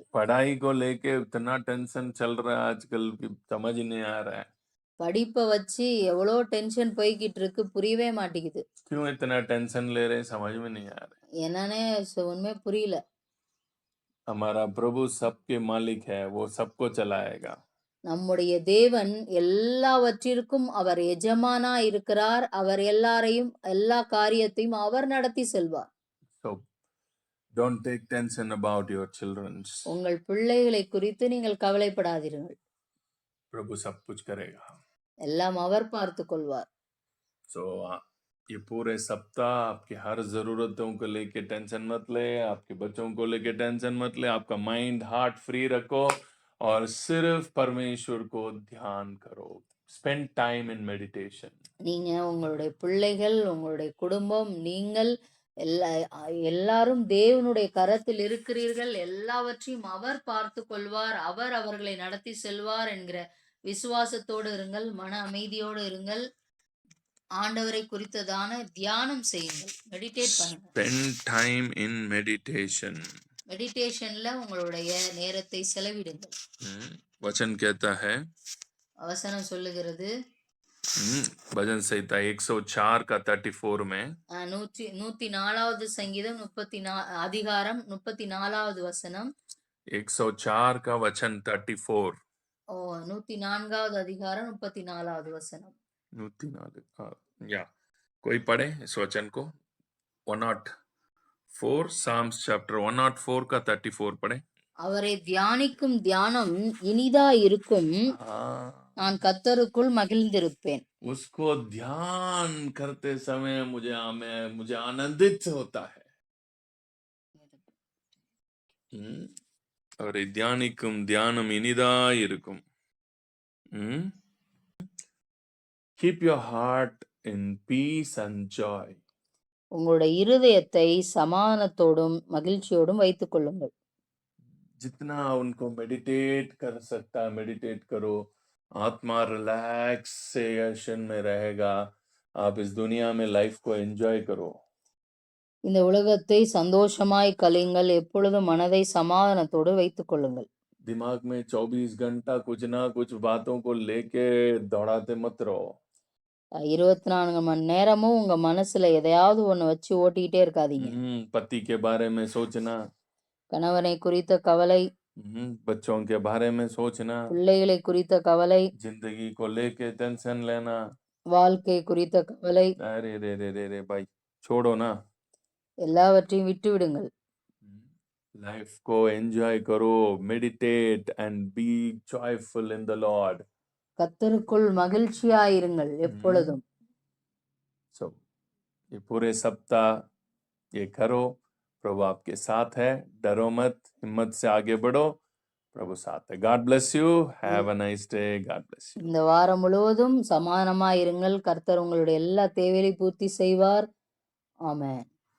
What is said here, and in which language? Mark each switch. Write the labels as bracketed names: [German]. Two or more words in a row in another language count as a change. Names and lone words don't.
[Hindi] पढ़ाई को लेके इतना टेंशन चल रहा है आजकल कि समझ ही नहीं आ रहा है. [Tamil] படிப்பை வச்சு எவ்வளோ டென்ஷன் போய்கிட்டு இருக்கு புரியவே மாட்டேங்குது. [Hindi] क्यों इतना टेंशन ले रहे हैं समझ में नहीं आ रहा है. [Tamil] என்னன்னே உண்மை புரியல. [Hindi] हमारा प्रभु सबके मालिक है, वो सबको चलाएगा। [Tamil] நம்முடைய தேவன் எல்லாவற்றிற்கும் அவர் எஜமானா இருக்கிறார். அவர் எல்லாரையும் எல்லா காரியத்தையும் அவர் நடத்தி செல்வார். [English] So don't take tension about your childrens. [Tamil] உங்கள் பிள்ளைகளை குறித்து நீங்கள் கவலைப்படாதீர்கள். [Hindi] प्रभु सब कुछ करेगा। [Tamil] எல்லாம் அவர் பார்த்துக் கொள்வார். [Hindi] So ये पूरे सप्ताह आपकी हर जरूरतों को लेके टेंशन मत ले, आपके बच्चों को लेके टेंशन मत ले, आपका [English] mind heart free [Hindi] रखो और सिर्फ परमेश्वर को ध्यान करो। [English] spend time in meditation. [Tamil] நீங்க உங்களுடைய பிள்ளைகள், உங்களுடைய குடும்பம், நீங்கள் எல்லாரும் தேவனுடைய கரத்தில் இருக்கிறீர்கள். எல்லாவற்றையும் அவர் பார்த்துக் கொள்வார். அவர் அவர்களை நடத்தி செல்வார் என்கிற விசுவாசத்தோடு இருங்கள். மன அமைதியோடு இருங்கள். ஆண்டவரை குறித்ததான தியானம் செய்யுங்கள். மெடிடேட் பண்ணுங்க. [English] Spend time in meditation. [Tamil] மெடிடேஷன்ல உங்களுடைய நேரத்தை செலவிடுங்கள். [Hindi] वचन कहता है, [Tamil] வசனம் சொல்லுகிறது, [Hindi] भजन संहिता 104 का 34 में [Tamil] 104வது சங்கீதம் 34 34வது வசனம் [Hindi] 104 का वचन 34 [Tamil] 104வது அதிகாரம் 34வது வசனம் [Hindi] 104 या कोई पढ़े इस वचन को 104 [English] Psalms chapter [Hindi] 104 का 34 पढ़े। [Tamil] அவரை தியானிக்கும் தியானம் இனிதா இருக்கும், நான் கர்த்தருக்குள் மகிழ்ந்திருப்பேன். [Hindi] उसको ध्यान करते समय मुझे आनंदित होता है। [Tamil] அவரை தியானிக்கும் தியானம் இனிதா இருக்கும். [English] Keep your heart in peace and joy. [Tamil] உங்களுடைய இருதயத்தை சமாதானத்தோடும் மகிழ்ச்சியோடும் வைத்துக் கொள்ளுங்கள். [Hindi] जितना उनको मेडिटेट कर सकता है मेडिटेट करो। आत्मा रिलैक्सेशन में रहेगा। आप इस दुनिया में लाइफ को एंजॉय करो। [Tamil] இந்த உலகத்தை சந்தோஷமாய் கழியுங்கள். எப்பொழுதும் மனதை சமாதானத்தோடு வைத்துக் கொள்ளுங்கள். [Hindi] दिमाग में 24 घंटा कुछ ना कुछ बातों को लेके दौड़ाते मत रहो। [Tamil] 24 மணி நேரமும் உங்க மனசுல எதையாவது ஒண்ணு வச்சு ஓட்டிக்கிட்டே இருக்காதீங்க. [Hindi] पति के बारे में सोचना, [Tamil] கணவனை குறித்த கவலை, [Hindi] बच्चों के बारे में सोचना, [Tamil] பிள்ளைகளை குறித்த கவலை, [Hindi] जिंदगी को लेके टेंशन लेना, [Tamil] வாழ்க்கை குறித்த கவலை, [Hindi] अरे रे रे रे रे भाई छोड़ो ना। [Tamil] எல்லாவற்றையும் விட்டு விடுங்கள். [Hindi] लाइफ को एंजॉय करो, [English] meditate and be joyful in the Lord. [Tamil] கர்த்தருக்குள் மகிழ்ச்சியாயிருங்கள் எப்பொழுதும். [Hindi] सो ये पूरे सप्ताह ये करो, प्रभु आपके साथ है, डरो मत, हिम्मत से आगे बढ़ो, प्रभु साथ है। [English] God bless you, have a nice day, God bless you. [Tamil] இந்த வாரம் முழுவதும் சமாதானமாயிருங்கள். கர்த்தர் உங்களுடைய எல்லா தேவையை பூர்த்தி செய்வார். ஆமென்.